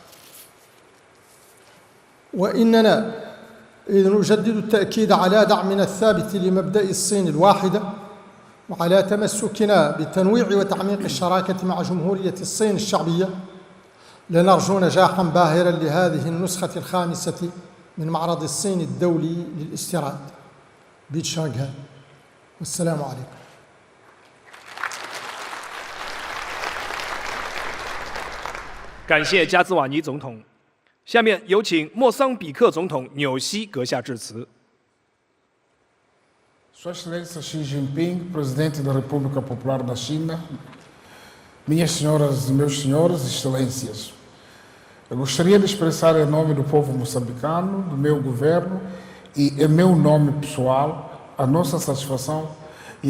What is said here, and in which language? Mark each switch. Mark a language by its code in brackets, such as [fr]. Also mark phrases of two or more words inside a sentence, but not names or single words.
[ar] وإننا إذ نجدد التأكيد على دعمنا الثابت لمبدأ الصين الواحدة وعلى تمسكنا بالتنويع وتعميق الشراكة مع جمهورية الصين الشعبية، لنرجو نجاحاً باهراً لهذه النسخة الخامسة من معرض الصين الدولي للاستيراد بشانغهاي. والسلام عليكم. [zh] 感谢加兹瓦尼总统。下面有请莫桑比克总统纽西阁下致辞。 [pt] Sua Excelência Xi Jinping, Presidente da República Popular da China, minhas senhoras e meus senhores, Excelências, eu gostaria de expressar em nome do povo moçambicano, do meu governo e em meu nome pessoal, a nossa satisfação e